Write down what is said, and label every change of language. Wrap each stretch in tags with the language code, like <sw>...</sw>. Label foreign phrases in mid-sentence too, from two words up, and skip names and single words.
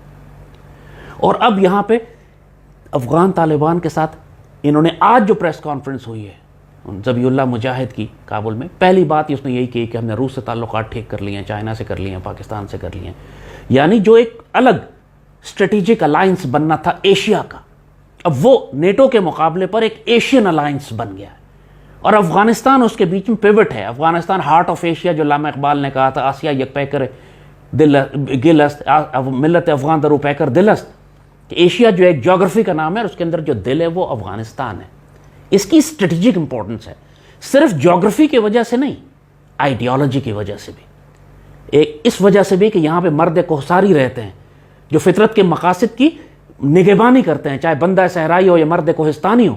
<ur>اور اب یہاں پہ افغان طالبان کے ساتھ انہوں نے آج جو</ur> <en>press conference</en> <ur>ہوئی ہے ذبیح اللہ مجاہد کی کابل میں، پہلی بات اس نے یہی کی کہ ہم نے روس سے تعلقات ٹھیک کر لیے ہیں، چائنا سے کر لیے ہیں، پاکستان سے کر لیے ہیں. یعنی جو ایک الگ</ur> <en>strategic alliance</en> <ur>بننا تھا ایشیا کا، اب وہ نیٹو کے مقابلے پر ایک</ur> <en>Asian alliance</en> <ur>بن گیا ہے. اور افغانستان اس کے بیچ میں پیوٹ ہے. افغانستان</ur> <en>heart of Asia,</en> <ur>جو علامہ اقبال نے کہا تھا،</ur> <fa>آسیا یک پیکر دل گل است، ملت افغان درو پیکر دل است،</fa> <ur>کہ ایشیا جو ایک جغرافی کا نام ہے اور اس کے اندر جو دل ہے وہ افغانستان ہے. اس کی</ur> <en>strategic importance</en> <ur>ہے، صرف جغرافی کی وجہ سے نہیں، آئیڈیالوجی کی وجہ سے بھی، ایک اس وجہ سے بھی کہ یہاں پہ مرد کوہساری رہتے ہیں جو فطرت کے مقاصد کی نگہبانی کرتے ہیں، چاہے بندہ صحرائی ہو یا مرد کوہستانی ہو.</ur>